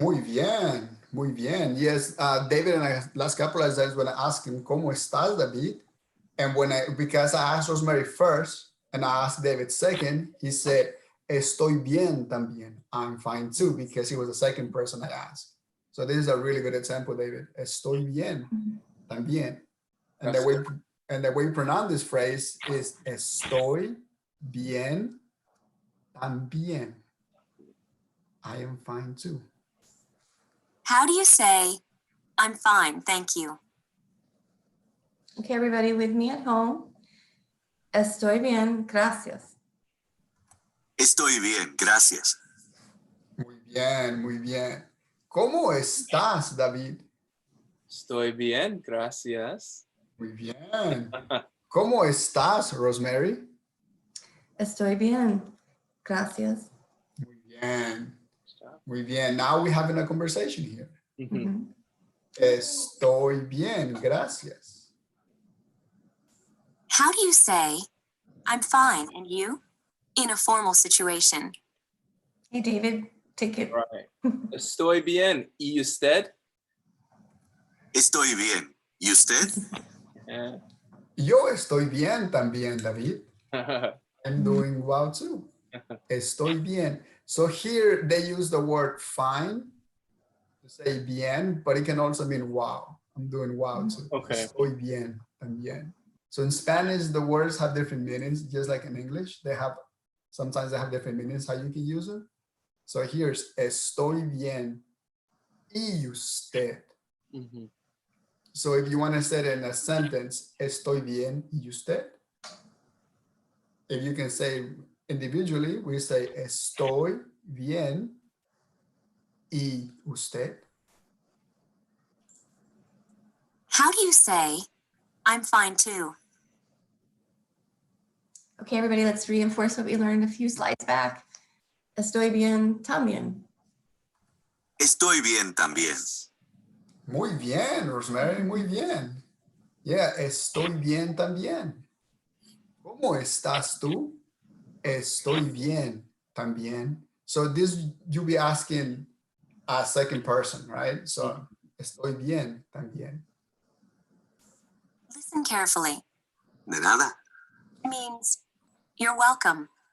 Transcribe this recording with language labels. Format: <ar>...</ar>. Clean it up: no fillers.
<es>Muy bien, muy bien.</es> <en>Yes, David and I last couple of times when I asked him,</en> <es>¿Cómo estás, David?</es> <en>And because I asked Rosemary first and I asked David second, he said,</en> <es>Estoy bien también.</es> <en>I'm fine too, because he was the second person I asked. So this is a really good example, David.</en> <es>Estoy bien también. And</es> <en>That's the way you pronounce this phrase is</en> <es>estoy bien también.</es> <en>I am fine too. How do you say, I'm fine, thank you? Okay, everybody with me at home.</en> <es>Estoy bien, gracias. Estoy bien, gracias. Muy bien, muy bien. ¿Cómo estás, David? Estoy bien, gracias. Muy bien. ¿Cómo estás, Rosemary? Estoy bien, gracias. Muy bien. Muy bien.</es> <en>Now we're having a conversation here. Mhm. Mhm.</en> <es>Estoy bien, gracias.</es> <en>How do you say, I'm fine, and you? In a formal situation. Hey, David, take it.</en> <es>Right. Estoy bien. ¿Y usted? Estoy bien. ¿Y usted?</es> <en>Yeah.</en> <es>Yo estoy bien también, David.</es> <en>I'm doing well too.</en> <es>Estoy bien.</es> <en>So here they use the word fine to say bien, but it can also mean wow. I'm doing wow too. Okay.</en> <es>Estoy bien también.</es> <en>So in Spanish, the words have different meanings, just like in English. Sometimes they have different meanings how you can use it. So here's</en> <es>estoy bien y usted. Mhm.</es> <en>So if you want to say it in a sentence,</en> <es>estoy bien y usted.</es> <en>If you can say individually, we say</en> <es>estoy bien y usted.</es> <en>How do you say, I'm fine too? Okay, everybody, let's reinforce what we learned a few slides back.</en> <es>Estoy bien también. Estoy bien también. Muy bien, Rosemary, muy bien. Yeah, estoy bien también. ¿Cómo estás tú? Estoy bien también.</es> <en>So this, you'll be asking a second person, right?</en> <es>So, estoy bien también.</es> <en>Listen carefully.</en> <es>De nada.</es> <en>Means, you're welcome.</en>